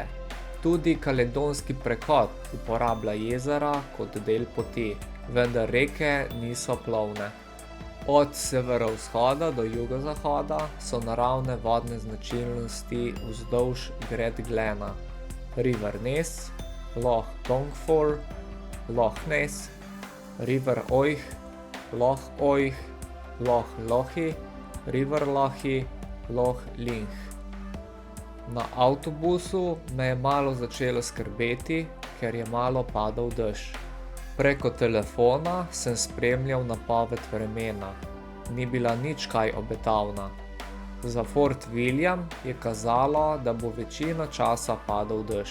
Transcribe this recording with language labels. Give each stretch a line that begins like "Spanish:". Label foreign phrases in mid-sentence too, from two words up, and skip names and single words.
Slovenian: Tudi Caledonski prehod uporablja jezera kot del poti, vendar reke niso plovne. Od severovzhoda do jugozahoda so naravne vodne značilnosti vzdolž Great Glena, River Ness, Loch Longford, Loch Ness, River Oich, Loch Oich, Loch Lochy, River Lochy, Loch Linch. Na avtobusu me je malo začelo skrbeti, ker je malo padal dež. Preko telefona sem spremljal napoved vremena. Ni bila nič kaj obetavna. Za Fort William je kazalo, da bo večino časa padal dež.